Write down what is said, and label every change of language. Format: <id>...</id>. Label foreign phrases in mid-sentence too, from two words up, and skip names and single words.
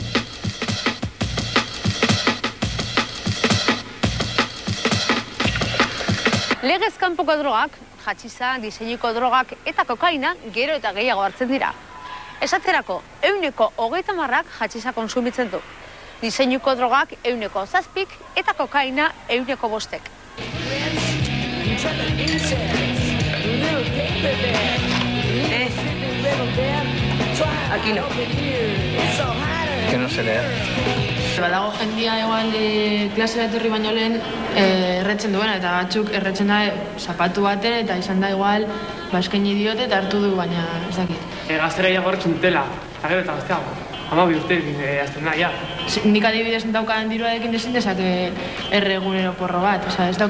<eu>Legez kanpoko drogak, hatxiza, diseinuko drogak eta kokaina gero eta gehiago hartzen dira. Esaterako, 130 hatxiza konsumitzen du. Diseinuko drogak 7 eta kokaina 5.</eu> <es>Aquí no. Que no se lea.</es> <eu>Badago jendia igual klasera etorri baino lehen erretzen duena, eta batzuk erretzen da zapatu baten eta izan da igual eskaini diote eta hartu du, baina ez dakit. Gaztera iago erretzen dutela, eta gero eta gazteago. 12 urteekin azten da, ja. Nik adibidez daukan diruarekin ezin dezake erregunero porro bat, ez dauka.</eu>